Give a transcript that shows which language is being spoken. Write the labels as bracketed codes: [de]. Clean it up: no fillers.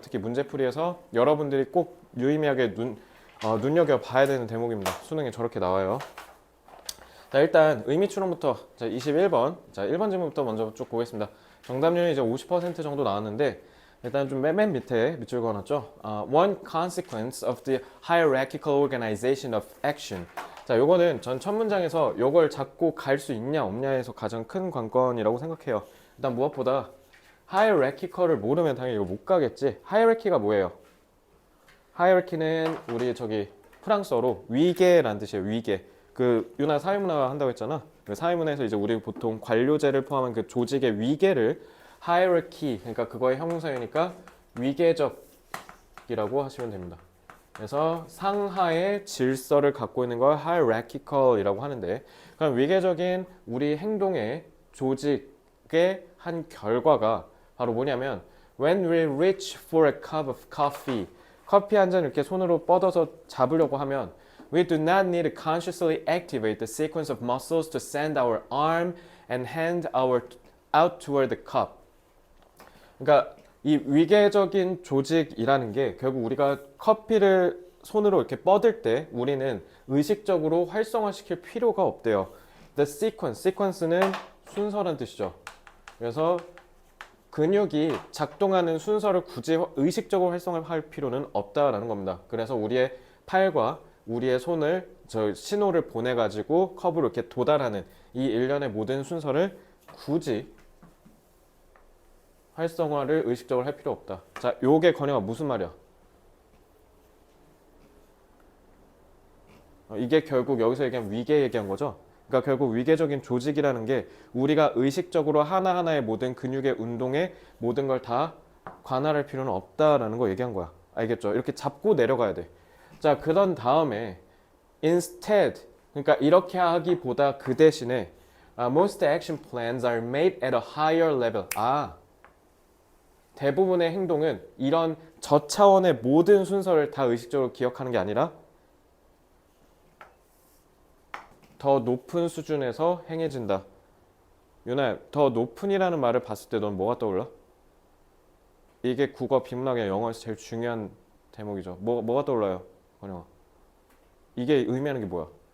[ko] 특히 문제풀이에서 여러분들이 꼭 유의미하게 눈여겨봐야 되는 대목입니다. 수능에 저렇게 나와요. 자 일단 의미 추론부터 자 21번 자 1번 질문부터 먼저 쭉 보겠습니다. 정답률이 이제 50% 정도 나왔는데 일단 좀 맨 밑에 밑줄 그어놨죠. [en] One consequence of the hierarchical organization of action. [ko] 자, 요거는 전 첫 문장에서 요걸 잡고 갈 수 있냐 없냐에서 가장 큰 관건이라고 생각해요. 일단 무엇보다 hierarchical을 모르면 당연히 이거 못 가겠지. hierarchy가 뭐예요? hierarchy는 우리 저기 프랑스어로 위계라는 뜻이에요. 위계. 그 유나 사회문화 한다고 했잖아. 그 사회문화에서 이제 우리 보통 관료제를 포함한 그 조직의 위계를 hierarchy 그러니까 그거의 형용사이니까 위계적이라고 하시면 됩니다. 그래서 상하의 질서를 갖고 있는 걸 hierarchical이라고 하는데 그럼 위계적인 우리 행동의 조직의 한 결과가 바로 뭐냐면 [en] when we reach for a cup of coffee [ko] 커피 한 잔 이렇게 손으로 뻗어서 잡으려고 하면 [en] we do not need to consciously activate the sequence of muscles to send our arm and hand out toward the cup. [ko] 그러니까 이 위계적인 조직이라는 게 결국 우리가 커피를 손으로 이렇게 뻗을 때 우리는 의식적으로 활성화시킬 필요가 없대요. The sequence는 순서란 뜻이죠. 그래서 근육이 작동하는 순서를 굳이 의식적으로 활성화할 필요는 없다라는 겁니다. 그래서 우리의 팔과 우리의 손을 저 신호를 보내가지고 컵으로 이렇게 도달하는 이 일련의 모든 순서를 굳이 활성화를 의식적으로 할 필요 없다. 자, 요게 건영아 무슨 말이야? 이게 결국 여기서 얘기한 위계 얘기한 거죠? 그러니까 결국 위계적인 조직이라는 게 우리가 의식적으로 하나하나의 모든 근육의 운동에 모든 걸 다 관할할 필요는 없다라는 거 얘기한 거야. 알겠죠? 이렇게 잡고 내려가야 돼. 자, 그런 다음에 instead 그러니까 이렇게 하기보다 그 대신에 [en] most action plans are made at a higher level. [ko] 대부분의 행동은 이런 저차원의 모든 순서를 다 의식적으로 기억하는 게 아니라 더 높은 수준에서 행해진다. 유나, 더 높은이라는 말을 봤을 때 넌 뭐가 떠올라? 이게 국어, 비문학이나 영어에서 제일 중요한 대목이죠. 뭐가 떠올라요? 건영아. 이게 의미하는 게 뭐야?